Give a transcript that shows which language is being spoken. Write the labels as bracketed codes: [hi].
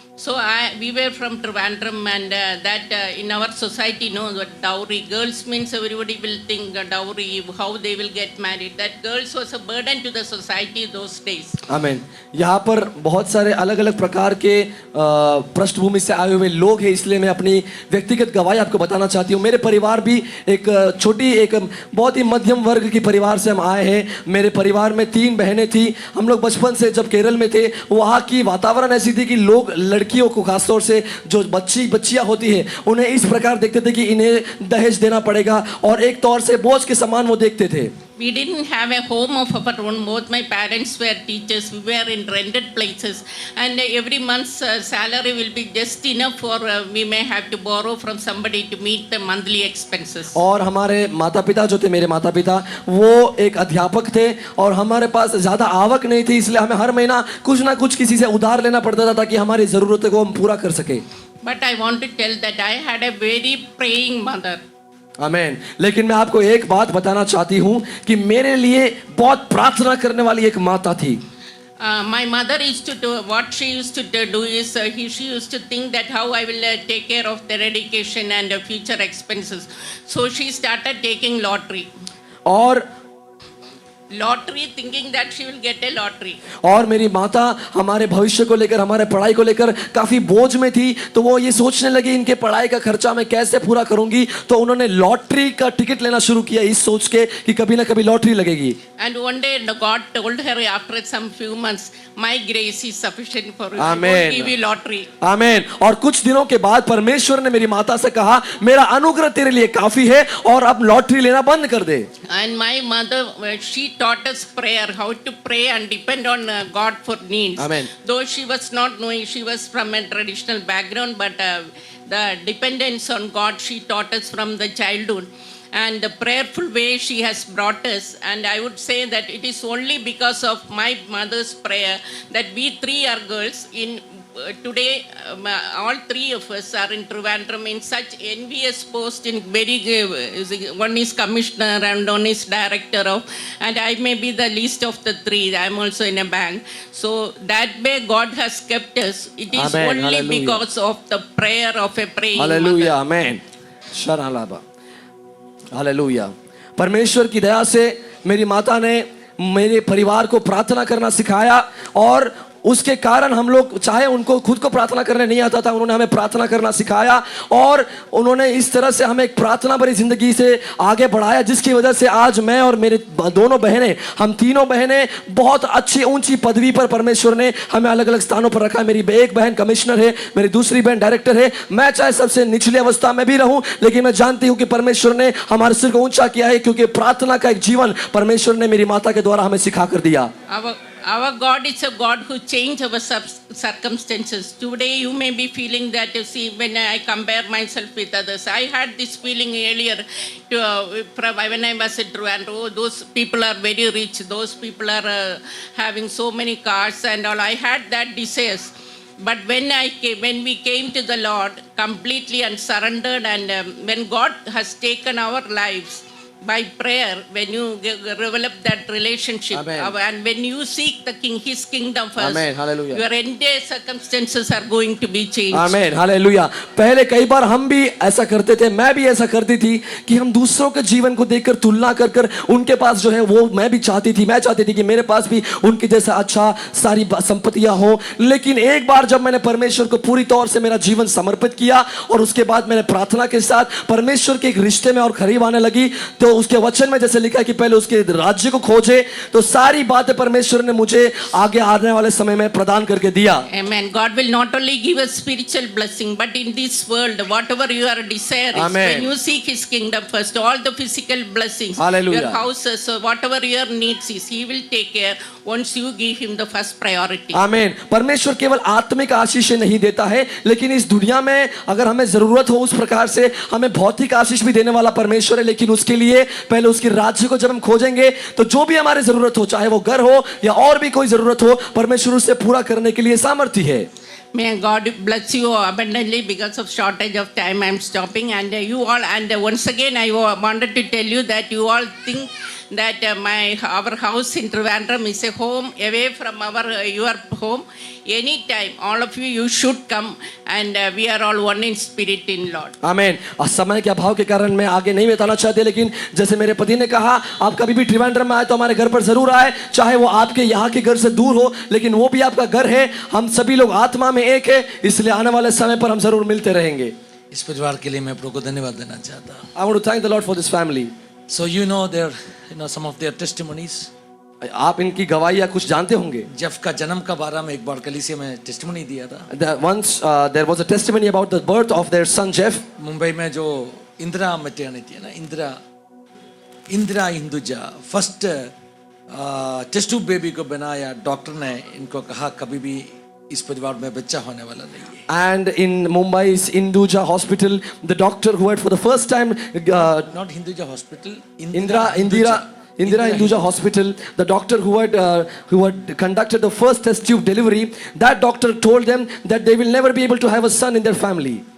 [en] So we were from Trivandrum, and in our society, what dowry, girls means everybody will think dowry, how they will get married. That girls was a burden to the society those days. [hi] आमीन। यहाँ पर बहुत सारे अलग अलग प्रकार के पृष्ठभूमि से आए हुए लोग हैं, इसलिए मैं अपनी व्यक्तिगत गवाही आपको बताना चाहती हूँ। मेरे परिवार भी एक बहुत ही मध्यम वर्ग की परिवार से हम आए हैं। मेरे परिवार में 3 बहनें थी। हम लोग बचपन से जब केरल में थे, वहाँ की वातावरण ऐसी थी कि लोग लड़कियों को, खासतौर से जो बच्चियाँ होती हैं, उन्हें इस प्रकार देखते थे कि इन्हें दहेज देना पड़ेगा, और एक तौर से बोझ के समान वो देखते थे। [en] We didn't have a home of our own. Both my parents were teachers. We were in rented places, and every month's salary will be just enough for we may have to borrow from somebody to meet the monthly expenses. [hi] और हमारे माता पिता जो थे, मेरे माता पिता, वो एक अध्यापक थे, और हमारे पास ज़्यादा आवक नहीं थी, इसलिए हमें हर महीना कुछ ना कुछ किसी से उधार लेना पड़ता था ताकि हमारी ज़रूरतों को हम पूरा कर सके। [en] But I want to tell that I had a very praying mother. [hi] आमेन। लेकिन मैं आपको एक बात बताना चाहती हूँ कि मेरे लिए बहुत प्रार्थना करने वाली एक माता थी। [en] My mother used to do, what she used to do is she used to think that how I will take care of their education and future expenses. So she started taking lottery. [hi] और [en] Lottery, thinking that she will get a lottery. [hi] और मेरी माता हमारे भविष्य को लेकर, हमारे पढ़ाई को लेकर काफी बोझ में थी, तो वो ये सोचने लगी इनके पढ़ाई का खर्चा मैं कैसे पूरा करूंगी। तो उन्होंने लॉटरी का टिकट लेना शुरू किया, इस सोच के कि कभी ना कभी लॉटरी लगेगी। [en] And one day God told her after some few months, my grace is sufficient for you. Amen. I won't give you lottery. [hi] आमीन। और कुछ दिनों के बाद परमेश्वर ने मेरी माता से कहा, मेरा अनुग्रह तेरे लिए काफी है, और अब लॉटरी लेना बंद कर दे। [en] And my mother, she taught us prayer, how to pray and depend on God for needs. Amen. Though she was not knowing, she was from a traditional background, but the dependence on God, she taught us from the childhood. And the prayerful way she has brought us, and I would say that it is only because of my mother's prayer that we 3 are girls in today. All 3 of us are in Trivandrum in such envious post in very one is commissioner and one is director of, and I may be the least of the 3. I am also in a bank. So that way God has kept us. It is Amen. only Hallelujah. because of the prayer of a praying [hi] hallelujah, [en] mother. [hi] आमीन। शरण लाबा, hallelujah. परमेश्वर की दया से मेरी माता ने मेरे परिवार को प्रार्थना करना सिखाया और उसके कारण हम लोग चाहे उनको खुद को प्रार्थना करने नहीं आता था, उन्होंने हमें प्रार्थना करना सिखाया और उन्होंने इस तरह से हमें एक प्रार्थना भरी जिंदगी से आगे बढ़ाया, जिसकी वजह से आज मैं और मेरे दोनों बहनें, हम तीनों बहनें बहुत अच्छी ऊंची पदवी पर परमेश्वर ने हमें अलग अलग स्थानों पर रखा है। मेरी एक बहन कमिश्नर है, मेरी दूसरी बहन डायरेक्टर है। मैं चाहे सबसे निचली अवस्था में भी रहूं, लेकिन मैं जानती हूं कि परमेश्वर ने हमारे सिर को ऊंचा किया है, क्योंकि प्रार्थना का एक जीवन परमेश्वर ने मेरी माता के द्वारा हमें सिखा कर दिया। [en] Our God is a God who changes our circumstances. Today you may be feeling that, you see, when I compare myself with others. I had this feeling earlier when I was at Trivandrum. Oh, those people are very rich. Those people are having so many cars and all. I had that desires. But when we came to the Lord completely and surrendered, and when God has taken our lives, by prayer, when you develop that relationship, Amen. And when you seek the King, His kingdom first, Amen. Hallelujah. your entire circumstances are going to be changed. [hi] आमीन, hallelujah. पहले कई बार हम भी ऐसा करते थे, मैं भी ऐसा करती थी कि हम दूसरों के जीवन को देखकर तुलना कर कर उनके पास जो है वो मैं चाहती थी कि मेरे पास भी उनके जैसा अच्छा सारी संपत्तियां हो। लेकिन एक बार जब मैंने परमेश्वर को पूरी तौर से मेरा जीवन समर्पित किया और उसके बाद मैंने प्रार्थना के साथ परमेश्वर के एक रिश्ते में और करीब आने लगी, तो उसके वचन में जैसे लिखा है कि पहले उसके राज्य को खोजे, तो सारी बातें परमेश्वर ने मुझे आगे आने वाले समय में प्रदान करके दिया। [en] Amen. God will not only give us spiritual blessing, but in this world, whatever your desire is, Amen. when you seek His kingdom first, all the physical blessings, Hallelujah. your houses, so whatever your needs is, He will take care once you give Him the first priority. [hi] आमीन। परमेश्वर केवल आत्मिक आशीष नहीं देता है, लेकिन इस दुनिया में अगर हमें जरूरत हो उस प्रकार से हमें भौतिक आशीष भी देने वाला परमेश्वर है। लेकिन उसके लिए पहले उसके राज्य को जब हम खोजेंगे, तो जो भी हमारी जरूरत हो, चाहे वो घर हो या और भी कोई जरूरत हो, परमेश्वर उससे पूरा करने के लिए सामर्थ्य है। [en] May God bless you abundantly. Because of shortage of time, I am stopping. And you all, and once again, I wanted to tell you that you all think that our house in Trivandrum is a home away from your home. Anytime, all of you should come, and we are all one in spirit in Lord. [hi] आमीन। समय के अभाव के कारण मैं आगे नहीं बताना चाहते, लेकिन जैसे मेरे पति ने कहा, आप कभी भी त्रिवेंद्रम में आए तो हमारे घर पर जरूर आए, चाहे वो आपके यहाँ के घर से दूर हो, लेकिन वो भी आपका घर है। हम सभी लोग आत्मा में एक है, इसलिए आने वाले समय पर हम जरूर मिलते रहेंगे। इस परिवार के लिए मैं प्रभु को धन्यवाद देना चाहता हूँ। [en] I want to thank the Lord for this family. So some of their testimonies. [hi] आप इनकी गवाहियाँ कुछ जानते होंगे। जेफ का जन्म का बारे में एक बार कलीसिया में टेस्टिमनी दिया था। [en] Once there was a testimony about the birth of their son Jeff. [hi] Mumbai में जो इंदिरा मैटर्निटी है ना, Indira Hinduja [en] first test tube baby [hi] को बनाया। डॉक्टर ने इनको कहा कभी भी इस परिवार में बच्चा होने वाला नहीं है। [en] And in Mumbai's Hinduja Hospital, the doctor who had for the first time not Hinduja Hospital, Indira Hinduja Hospital, the doctor who had conducted the first test tube delivery, that doctor told them that they will never be able to have a son in their family.